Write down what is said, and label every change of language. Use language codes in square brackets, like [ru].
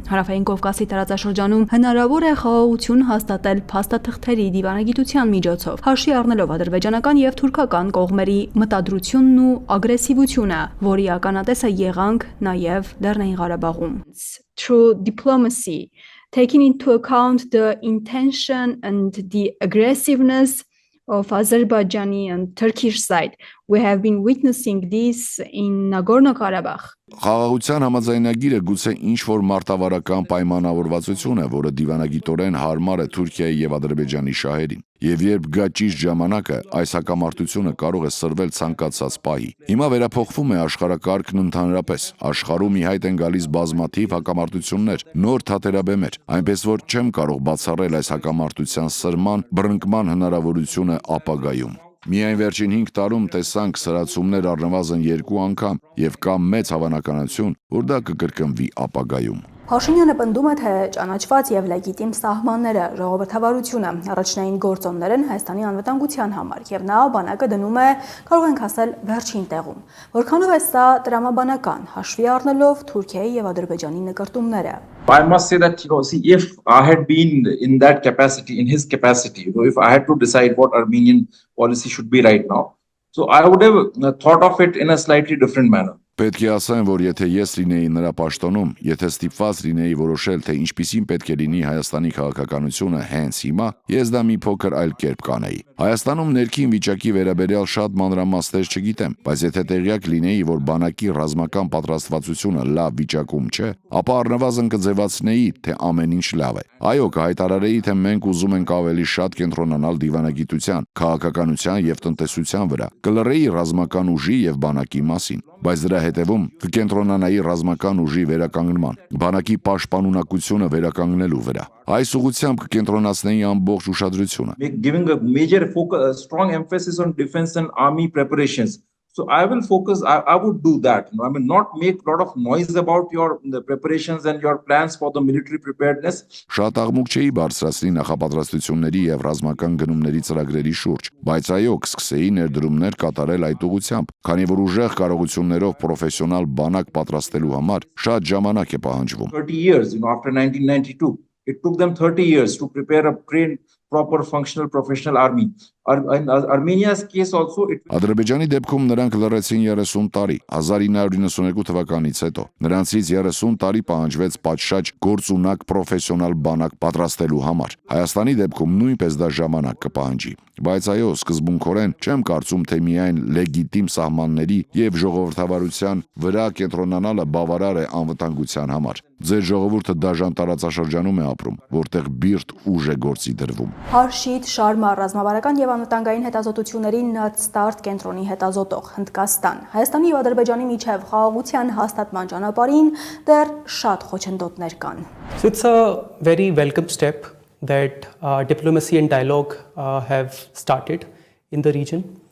[hy] Հարավային Կովկասի տարածաշրջանում հնարավոր է խաղաղություն հաստատել փաստաթղթերի դիվանագիտության միջոցով, հաշվի առնելով ադրբեջանական եւ թուրքական կողմերի մտադրությունն ու ագրեսիվությունը, որի ականատեսը եղանք նաեւ Լեռնային Ղարաբաղում։ [en] Through diplomacy, taking into account the intention and the aggressiveness of Azerbaijani and Turkish side. We have been witnessing this in Nagorno-Karabakh. [hy] Խաղաղության համաձայնագիրը գուցե ինչ-որ մարտավարական պայմանավորվածություն է, որը դիվանագիտորեն հարմար է Թուրքիայի եւ Ադրբեջանի շահերին։ Եվ երբ գա ճիշտ ժամանակը, այս հակամարտությունը կարող է սրվել ցանկացած պահի։ Հիմա վերափոխվում է աշխարհակարգն ընդհանրապես։ Աշխարհում ի հայտ են գալիս բազմաթիվ հակամարտություններ, նոր թատերաբեմեր, այնպես որ չեմ կարող բացառել այս հակամարտության սրման, բռնկման հնարավորությունը ապագայում։ Միայն վերջին 5 տարում տեսանք սրացումներ առնվազն 2 անգամ եւ կա մեծ հավանականություն, որ դա կկրկնվի ապագայում։ Փաշինյանը պնդում է, թե ճանաչված եւ լեգիտիմ սահմանները, ժողովրդավարությունը առաջնային գործոններ են Հայաստանի անվտանգության համար եւ նա բանակը դնում է, կարող ենք ասել, վերջին տեղում։ Որքանով է սա տրամաբանական, հաշվի առնելով Թուրքիայի եւ Ադրբեջանի նկարտումները։ [en] I must say that, see, if I had been in that capacity, in his capacity, if I had to decide what Armenian policy should be right now, so I would have thought of it in a slightly different manner. [hy] Պետք է ասեմ, որ եթե ես լինեի նրա պաշտոնում, եթե ստիպված լինեի որոշել, թե ինչպիսին պետք է լինի Հայաստանի քաղաքականությունը հենց հիմա, ես դա մի փոքր այլ կերպ կանեի։ Հայաստանում ներքին վիճակի վերաբերյալ շատ մանրամասներ չգիտեմ, բայց եթե տեղյակ լինեի, որ բանակի ռազմական պատրաստվածությունը լավ վիճակում չէ, ապա առնվազն կձևացնեի, թե ամեն ինչ լավ է։ Այո, կհայտարարեի, թե մենք ուզում ենք ավելի շատ կենտրոնանալ դիվանագիտության, քաղաքականության եւ տնտեսության վրա, կլռեի ռազմական ուժի եւ բանակի մասին, բայց դրա հետևում կկենտրոնանայի ռազմական ուժի վերականգնման, բանակի պաշտպանունակությունը վերականգնելու վրա։ Այս ուղղությամբ կկենտրոնացնեի ամբողջ ուշադրությունը։ [en] Giving a major focus, strong emphasis on defense and army preparations. So I will focus, I would do that. I mean, not make a lot of noise about the preparations and your plans for the military preparedness. [hy] Շատ աղմուկ չէի բարձրացնի նախապատրաստությունների եւ ռազմական գնումների ծրագրերի շուրջ, բայց այո, կսկսեի ներդրումներ կատարել այդ ուղղությամբ, քանի որ ուժեղ կարողություններով պրոֆեսիոնալ բանակ պատրաստելու համար շատ ժամանակ է պահանջվում։ [en] 30 years, after 1992, it took them 30 years to prepare a trained, proper, functional, professional army. In Armenia's case also it [hy] Ադրբեջանի դեպքում նրանք լռեցին 30 տարի, 1992 թվականից հետո։ Նրանցից 30 տարի պահանջվեց պատշաճ գործունակ պրոֆեսիոնալ բանակ պատրաստելու համար։ Հայաստանի դեպքում նույնպես դա ժամանակ կպահանջի։ Բայց այո, սկզբունքորեն չեմ կարծում, թե միայն լեգիտիմ սահմանների եւ ժողովրդավարության վրա կենտրոնանալը բավարար է անվտանգության համար։ Ձեր ժողովուրդը դաժան տարածաշրջանում է ապրում, որտեղ բիրտ ուժ է գործի դրվում։ Հարշիտ Շարմա ռազմավարական եւ անվտանգային հետազոտությունների Նատստարտ կենտրոնի հետազոտող Հնդկաստան, Հայաստանի եւ Ադրբեջանի միջև խաղաղության հաստատման ճանապարհին դեռ շատ խոչընդոտներ կան։ [en] So it's a very welcome step that diplomacy and dialogue have started in the region.